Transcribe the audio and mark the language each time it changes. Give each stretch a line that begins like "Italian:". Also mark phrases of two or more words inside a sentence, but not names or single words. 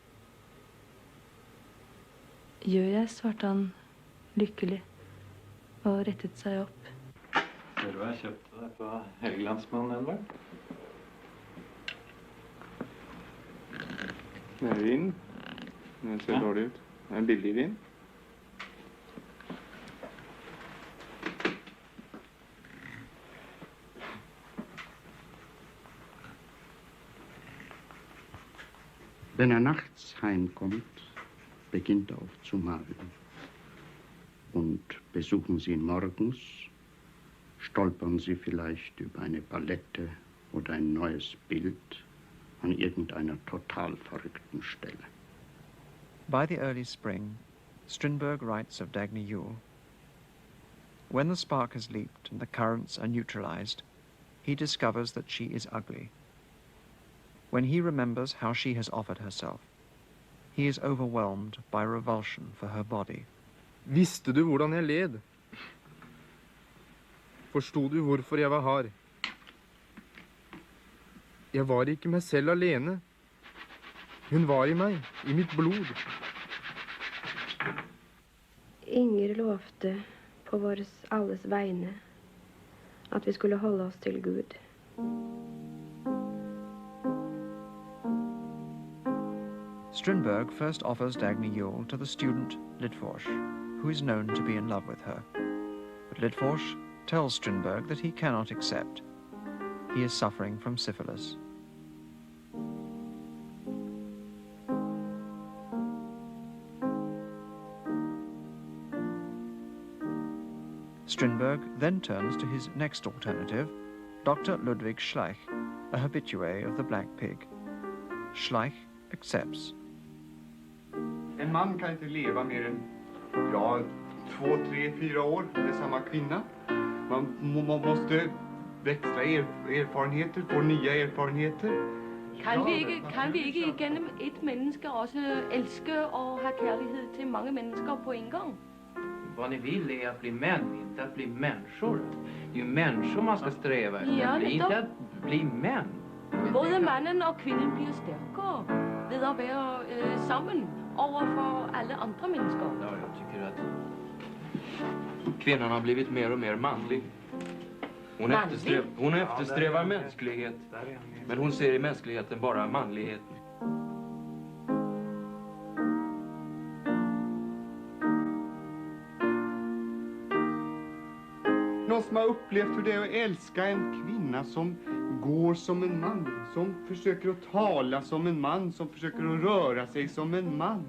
Norwegian: Gjør jeg, svarte han lykkelig og rettet seg opp. Ser du hva jeg kjøpte deg på Helgelandsmannen, Edvard? Det er vin. Den ser dårlig ut. Det er en billig vin.
German: Wenn nachts heimkommt, beginnt auf zu malen. Und besuchen Sie ihn morgens, stolpern Sie vielleicht über eine Palette oder ein neues Bild an irgendeiner total verrückten Stelle.
English: By the early spring, Strindberg writes of Dagny Yule. When the spark has leaped and the currents are neutralized, he discovers that she is ugly. When he remembers how she has offered herself, he is overwhelmed by revulsion for her body.
Norwegian: Visste du hvordan jeg led? Forstod du hvorfor jeg var hard? Jeg var ikke meg selv alene. Hun var i meg, i mitt blod. Inger lovte på våres alles vegne at vi skulle holde oss til Gud.
English: Strindberg first offers Dagny Yule to the student Lidforsh, who is known to be in love with her. But Lidforsh tells Strindberg that he cannot accept. He is suffering from syphilis. Strindberg then turns to his next alternative, Dr. Ludwig Schleich, a habitué of the Black Pig. Schleich accepts.
Swedish: En man kan inte leva mer än 2, 3, 4 år med samma kvinna. Man måste växla erfarenheter, få nya erfarenheter.
Danish: Kan vi ikke igennem et menneske også elske og have kærlighed til mange mennesker på en gång?
Swedish: Vad ni vill är att bli män, inte att bli människor. Det är ju människor man ska sträva efter, Ja, inte att bli män.
Danish: Både mannen og kvinden bliver stærkere ved at være sammen overfor alle andre mennesker.
Swedish: Ja, jag tycker att kvinnan har blivit mer och mer manlig. Hon eftersträvar mänsklighet, men hon ser i mänskligheten bara manlighet. Någon som har upplevt hur det är att älska en kvinna som går som en man, som försöker att tala som en man, som försöker att röra sig som en man.